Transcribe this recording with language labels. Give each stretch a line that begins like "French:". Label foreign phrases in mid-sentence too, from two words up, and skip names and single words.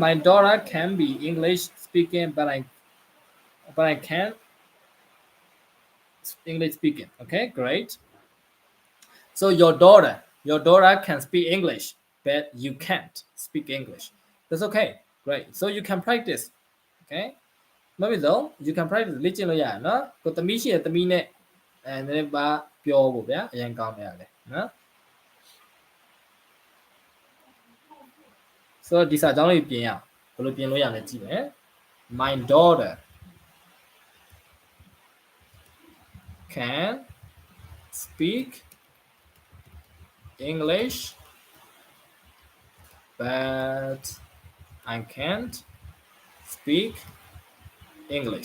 English: My daughter can be English speaking, but I can't English speaking. Okay, great. So your daughter can speak English, but you can't speak English. That's okay. Great. So you can practice. Okay.
Burmese: မဖြစ်ဆုံး
English: you can practice
Burmese: လေ့ကျင့်လို့ရတယ်နော်ကိုသမီးရှိတဲ့သမီးနဲ့နည်းပါပြောဖို့ဗျာအရင်ကောင်းနေရတယ်နော် ဆိုတော့ဒီစာကြောင်းလေးပြင်ရအောင်ဘယ်လိုပြင်လို့ရလဲကြည့်မယ်
English: My daughter can speak English but I can't speak English.